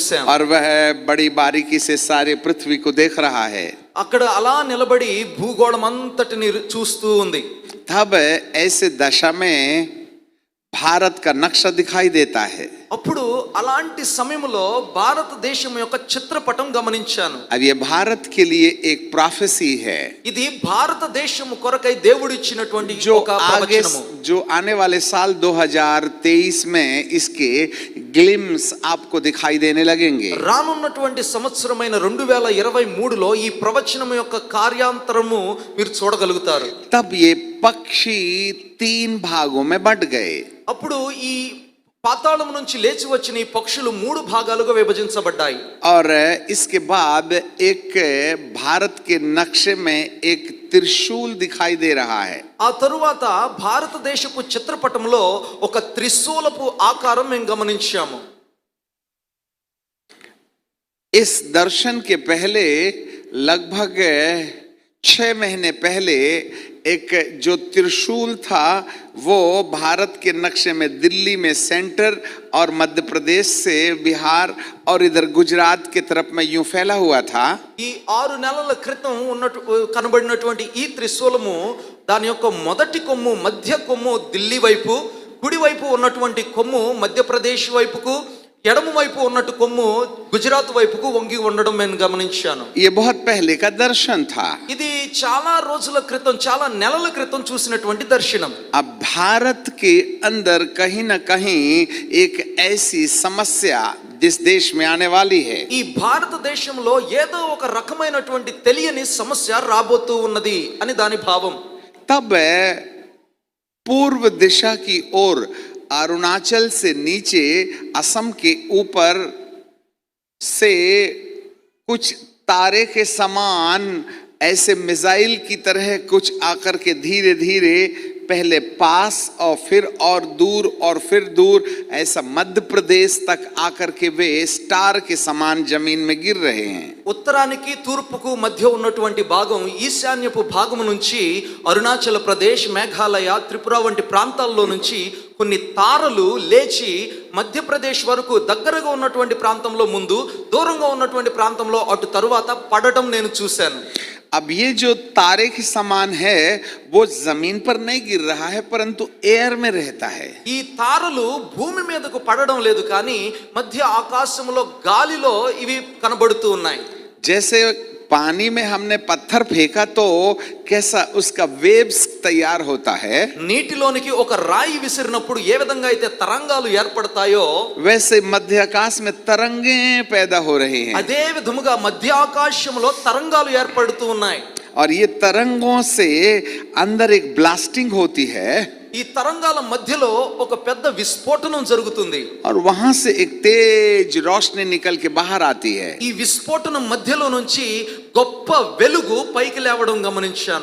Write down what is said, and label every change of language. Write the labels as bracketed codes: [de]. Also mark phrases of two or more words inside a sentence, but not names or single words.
[hi] और वह बड़ी बारीकी से सारे पृथ्वी को देख रहा है. [te] అక్కడ అలా నిలబడి భూగోళం అంతటిని చూస్తూ ఉంది. [hi] तब ऐसे दशा में भारत का नक्शा दिखाई देता है. [te] అప్పుడు అలాంటి సమయంలో భారతదేశం యొక్క చిత్రపటం గమనించాను. [hi] अब ये भारत के लिए एक प्रोफेसी है [te] ఇది భారతదేశం కొరకై దేవుడు ఇచ్చినటువంటి [hi] जो [te] ఒక [hi] आगे [te] ప్రవచనము. [hi] जो आने वाले साल 2023 में इसके ग्लिम्स आपको दिखाई देने लगेंगे. [te] రానున్నటువంటి సంవత్సరమైన 2023లో ఈ ప్రవచనం యొక్క కార్యాంతరము మీరు చూడగలుగుతారు. [hi] तब ये पक्षी 3 भागों में बंट गए. [te] అప్పుడు ఈ పాతాళం నుంచి లేచి వచ్చిన ఈ పక్షులు 3 భాగాలుగా విభజించబడ్డాయి. [hi] और इसके बाद एक भारत के नक्शे में एक त्रिशूल दिखाई दे रहा है. [te] ఆ తరువాత భారతదేశపు చిత్రపటంలో ఒక త్రిశూలపు ఆకారం మేము గమనించాము. [hi] इस दर्शन के पहले लगभग 6 महीने पहले एक जो त्रिशूल था वो भारत के नक्शे में दिल्ली में सेंटर और मध्य प्रदेश से बिहार और इधर गुजरात के तरफ में यूं फैला हुआ था. [te] ఈ 6 నెలల క్రితం కనబడినటువంటి ఈ త్రిశూలము దాని యొక్క మొదటి కొమ్ము, మధ్య కొమ్ము ఢిల్లీ వైపు, కుడి వైపు ఉన్నటువంటి కొమ్ము మధ్యప్రదేశ్ వైపుకు, ఎడమ వైపు ఉన్నట్టు కొమ్ము గుజరాత్ వైపుకు వంగి ఉండడం నేను గమనించాను. [hi] ये बहुत पहले का दर्शन था. [te] ఇది చాలా రోజుల క్రితం, చాలా నెలల క్రితం చూసినటువంటి దర్శనం. [hi] अब भारत के अंदर कहीं ना कहीं एक ऐसी समस्या जिस देश में आने वाली है. [te] ఈ భారతదేశంలో ఏదో ఒక రకమైనటువంటి తెలియని సమస్య రాబోతూ ఉన్నది అని దాని భావం. [hi] तब पूर्व दिशा की ओर अरुणाचल से नीचे असम के ऊपर से कुछ तारे के समान ऐसे मिसाइल की तरह कुछ आकर के धीरे धीरे पहले पास और फिर दूर ऐसा मध्य प्रदेश तक आकर के वे स्टार के समान जमीन में गिर रहे हैं. [te] ఉత్తరానికి తూర్పుకు మధ్య ఉన్నటువంటి భాగం, ఈశాన్యపు భాగం నుంచి అరుణాచల్ ప్రదేశ్, మేఘాలయ, త్రిపుర వంటి ప్రాంతాల్లో నుంచి కొన్ని తారలు లేచి మధ్యప్రదేశ్ వరకు దగ్గరగా ఉన్నటువంటి ప్రాంతంలో ముందు, దూరంగా ఉన్నటువంటి ప్రాంతంలో అటు తరువాత పడటం నేను చూశాను. [hi] अब ये जो तारे के समान है वो जमीन पर नहीं गिर रहा है परंतु एयर में रहता है. [te] ఈ తారలు భూమి మీదకు పడడం లేదు, కానీ మధ్య ఆకాశంలో గాలిలో ఇవి కనబడుతూ ఉన్నాయి. [hi] जैसे पानी में हमने पत्थर फेंका तो कैसा उसका वेव्स तैयार होता है, [te] నీటిలోనికి ఒక రాయి విసిరినప్పుడు ఏ విధంగా అయితే తరంగాలు ఏర్పడతాయో [hi] वैसे मध्य आकाश में तरंगे पैदा हो रहे हैं. [te] అదే విధముగా మధ్య ఆకాశంలో తరంగాలు ఏర్పడుతూ ఉన్నాయి. [hi] और ये तरंगों से अंदर एक ब्लास्टिंग होती है [te] ఈ తరంగాల మధ్యలో ఒక పెద్ద విస్ఫోటనం జరుగుతుంది. [hi] और वहां से एक तेज रोशनी निकल के बाहर आती है. [te] ఈ విస్ఫోటనం మధ్యలో నుంచి గొప్ప వెలుగు పైకి లేవడం గమనించాను.